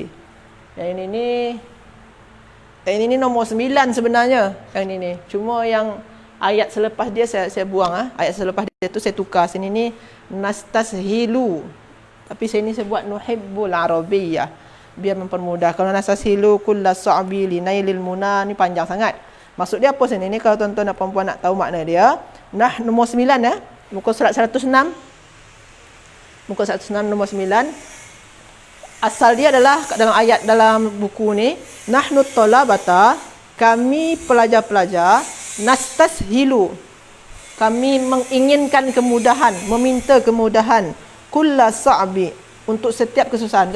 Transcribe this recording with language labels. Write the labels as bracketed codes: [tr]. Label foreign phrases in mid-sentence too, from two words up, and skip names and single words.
[ms] Yang ini nombor 9 sebenarnya. Yang ini. Cuma yang ayat selepas dia saya buang. Ayat selepas dia tu saya tukar. Sini ni nastashilu. Tapi sini saya buat [ar] نحب العربية. [ms] Biar mempermudah. Kalau [ar] نستسهل كل الصعب لنيل المنى [ms] ni panjang sangat. Maksud dia apa sini ni? Kalau tuan-tuan dan puan-puan nak tahu makna dia. Nombor 9 muka surat 106. Muka 106 nombor 9. Asal dia adalah dalam ayat dalam buku ni, [ar] نحن الطلبة, [ms] kami pelajar-pelajar, nastashilu, kami menginginkan kemudahan, meminta kemudahan, [ar] كل صعب, [ms] untuk setiap kesusahan.